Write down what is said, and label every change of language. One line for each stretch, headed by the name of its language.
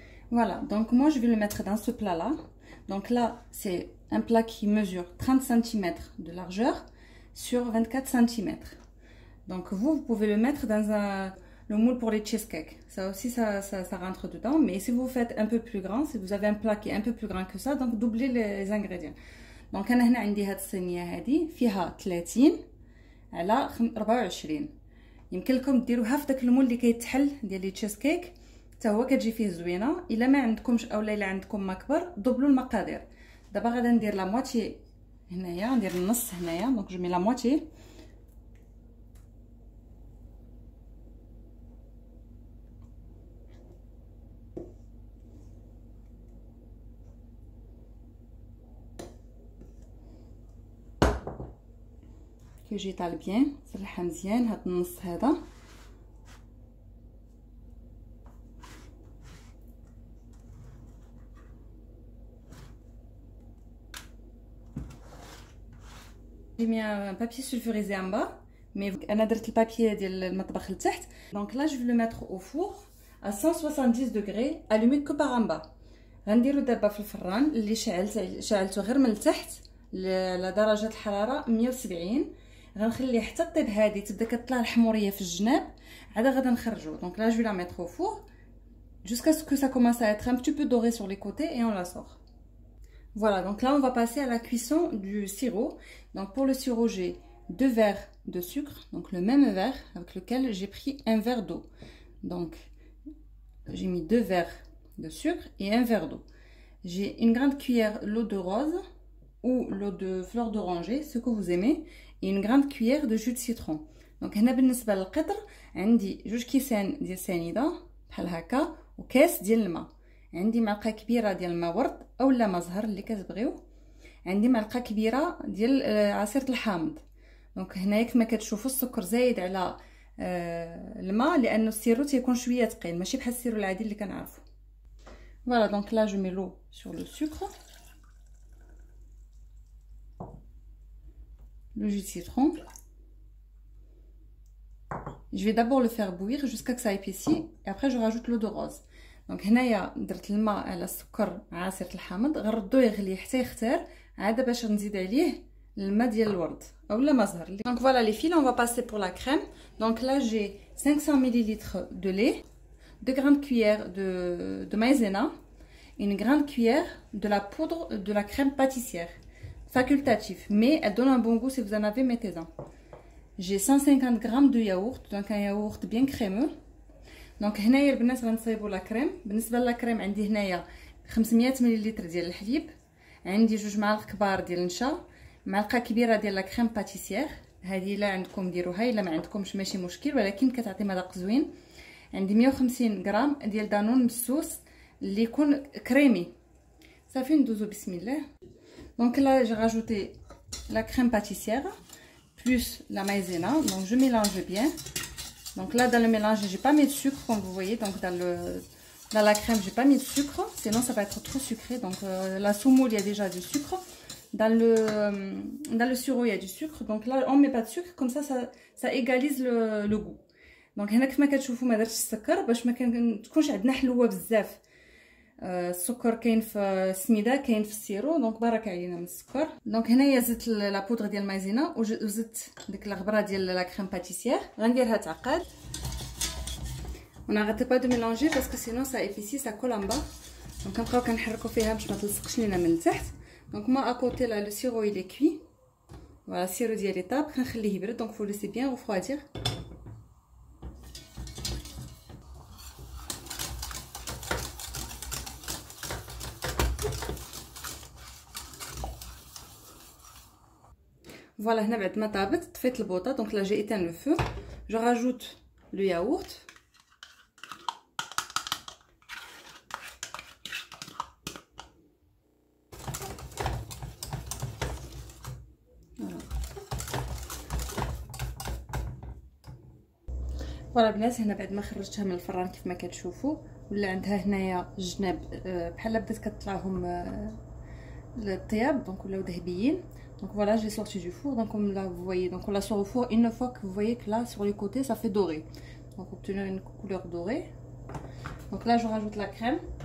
French: Voilà, donc moi je vais le mettre dans ce plat là. Donc là c'est un plat qui mesure 30 cm de largeur sur 24 cm. Donc vous pouvez le mettre dans le moule pour les cheesecakes. Ça aussi ça rentre dedans. Mais si vous faites un peu plus grand, si vous avez un plat qui est un peu plus grand que ça, donc doublez les ingrédients.
Arabic: Donc انا هنا عندي هاد الصينيه هادي فيها 30 على 24. يمكن لكم ديروها في داك المول اللي كيتحل ديال لي تشيسكيك، حتى هو كتجي فيه زوينه. الا ما عندكمش اولا الا عندكم ما كبر دبلوا المقادير. دابا غادي ندير لا موتي هنايا، ندير النص هنايا.
French: دونك جو مي لا موتي.
Arabic: كيجي طال بيان، سرحها مزيان هاد النص هذا.
French: J'ai mis un papier sulfurisé en bas, mais
Arabic: انا درت البابي ديال المطبخ لتحت.
French: Donc là je vais le mettre au four à 170 degrés allumé que par en bas.
Arabic: غنديرو دابا في الفران اللي شعلته غير من التحت على درجه الحراره 170. غنخليه حتى طيب هادي تبدا كطلع الحموريه في الجناب، عاد غادا نخرجو.
French: Donc là je vais la mettre au four jusqu'à ce que ça commence à être un petit peu doré sur les côtés et on la sort. Voilà, donc là on va passer à la cuisson du sirop. Donc pour le sirop j'ai 2 verres de sucre, donc le même verre avec lequel j'ai pris un verre d'eau. Donc j'ai mis 2 verres de sucre et un verre d'eau. J'ai une grande cuillère l'eau de rose ou l'eau de fleur d'oranger, ce que vous aimez, et une grande cuillère de jus de citron.
Arabic: Donc هنا بالنسبه للقطر عندي 2 كيسان ديال سنيده بحال هكا وكاس ديال الماء، عندي معلقه كبيره ديال الماء ورد اولا ما زهر اللي كتبغيو، عندي معلقه كبيره ديال عصير الحامض. دونك هنايا كما كتشوفوا السكر زايد على الماء لانه السيرو تيكون شويه ثقيل ماشي بحال السيرو العادي اللي كنعرفوا.
French: Voilà, donc là je mets l'eau sur le sucre, le jus de citron. Je vais d'abord le faire bouillir jusqu'à que ça épaissit et après je rajoute l'eau de rose.
Arabic: دونك هنايا درت الماء على السكر عصير الحامض، غنردوه يغلي حتى يختار، عاد باش نزيد عليه الماء ديال الورد اولا ما زهر.
French: Donc voilà les filles, on va passer pour la crème. Donc là j'ai 500 ml de lait, 2 grandes cuillères de maïzena, une grande cuillère de la poudre de la crème pâtissière facultatif, mais elle donne un bon goût. Si vous en avez, mettez-en. j'ai 150 grammes de yaourt, donc un yaourt bien crémeux.
Arabic: دونك هنايا البنات غنصايبوا لا كريم. بالنسبه لا كريم عندي هنايا 500 ملل ديال الحليب، عندي 2 معالق كبار ديال النشا، معلقه كبيره ديال لا كريم باتيسير، هذه الا عندكم ديروها، الا ما عندكمش ماشي مشكل، ولكن كتعطي مذاق زوين. عندي 150 غرام ديال دانون مسوس اللي يكون كريمي. صافي ندوزو بسم الله.
French: دونك là j'ai rajouté la crème pâtissière plus la maïzena, donc je mélange bien. Donc là dans le mélange j'ai pas mis de sucre comme vous voyez, donc dans la crème j'ai pas mis de sucre, sinon ça va être trop sucré. Donc la semoule il y a déjà du sucre, dans le sirop il y a du sucre, donc là on met pas de sucre, comme ça égalise le goût.
Arabic: دونك هنا كما كتشوفوا ما درتش السكر باش ما تكونش عندنا حلوه بزاف. السكر كاين في السميده كاين في السيرو، دونك بارك علينا من السكر. دونك هنايا زدت لا بودر ديال المايزينا وزدت ديك الغبره ديال لا كريم باتيسير، غنديرها تعقد.
French: on n'arrête pas de mélanger parce que sinon ça épaissit, ça colle en bas.
Arabic: donc كنبقاو كنحركوا فيها باش ما تلصقش لينا من التحت. دونك ما اكوتي لا لو سيرو
French: il est cuit.
Arabic: voilà السيرو ديالي طاب، كنخليه يبرد.
French: دونك faut laisser bien refroidir.
Arabic: Voilà, هنا بعد ما طابت طفيت البوطه.
French: دونك là j'ai éteint le feu, je rajoute le yaourt.
Arabic: فوالا البنات، هنا بعد ما خرجتها من الفران كيف ما كتشوفوا ولا عندها هنايا الجناب بحال بدات كتطلعهم الطياب، دونك ولاو ذهبيين.
French: Donc voilà, j'ai sorti du four. Donc comme là vous voyez, donc on la sort au four une fois que vous voyez que là sur les côtés ça fait doré, donc obtenir une couleur dorée. Donc là je rajoute la crème.